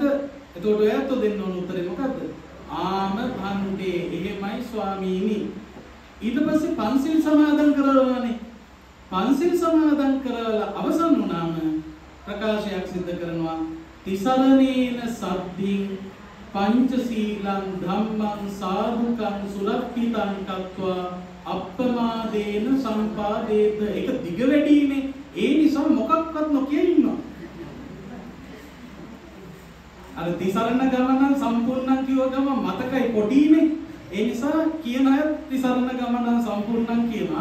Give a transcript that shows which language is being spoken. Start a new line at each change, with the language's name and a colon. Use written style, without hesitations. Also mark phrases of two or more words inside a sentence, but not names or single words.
Sinhala: එතකොට ඔයත් දෙන්න ඕන උත්තරේ මොකද්ද? ආම බන්තේ එහෙමයි ස්වාමීනි. ඊට පස්සේ පන්සිල් සමාදන් කරනවානේ. පන්සිල් සමාදන් කරලා අවසන් වුණාම ප්‍රකාශයක් සිද්ධ කරනවා
Pali: තිසරණේන සද්ධින් පංචශීලං ධම්මං සාධුකං සුරක්ඛිතං කତ୍වා අප්පමාදේන සම්පාදේත.
Sinhala: ඒක දිග වැඩිනේ. ඒ නිසා මොකක්වත් නොකිය ඉන්නවා. අර තිසරණ ගමන සම්පූර්ණ කියව ගම මතකයි පොඩිනේ. ඒ නිසා කියන අය තිසරණ ගමන සම්පූර්ණ කියනවා.